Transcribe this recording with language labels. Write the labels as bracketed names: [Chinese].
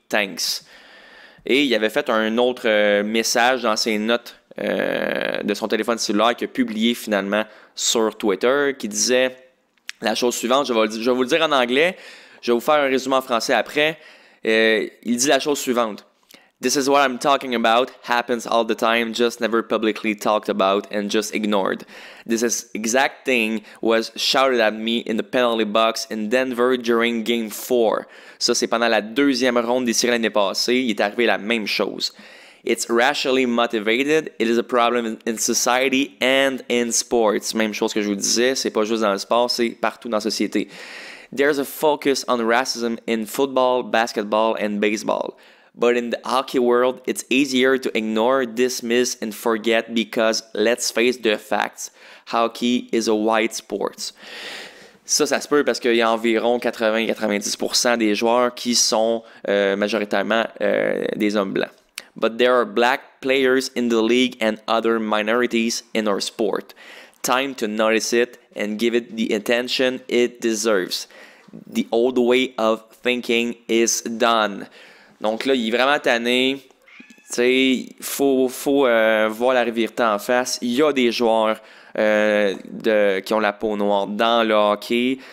[English] Thanks. [French] » Et il avait fait un autre message dans ses notes de son téléphone cellulaire qu'il a publié finalement sur Twitter qui disait la chose suivante, je vais vous le dire en anglais, je vais vous faire un résumé en français après. Il dit la chose suivante. [English] This is what I'm talking about, happens all the time, just never publicly talked about and just ignored. This exact thing was shouted at me in the penalty box in Denver during Game 4. [French] Ça, c'est pendant la deuxième ronde des séries l'année passée. Il est arrivé la même chose. [English] It's racially motivated. It is a problem in society and in sports. [French] Même chose que je vous disais, c'est pas juste dans le sport, c'est partout dans la société. [English] There's a focus on racism in football, basketball, and baseball. But in the hockey world, it's easier to ignore, dismiss, and forget because, let's face the facts, hockey is a white sport. [French] Ça se peut parce qu'il y a environ 80-90% des joueurs qui sont majoritairement des hommes blancs. [English] But there are black players in the league and other minorities in our sport. Time to notice it and give it the attention it deserves. The old way of thinking is done. [French] Donc là, il est vraiment tanné. Tu sais, il faut voir la vérité en face. Il y a des joueurs qui ont la peau noire dans le hockey.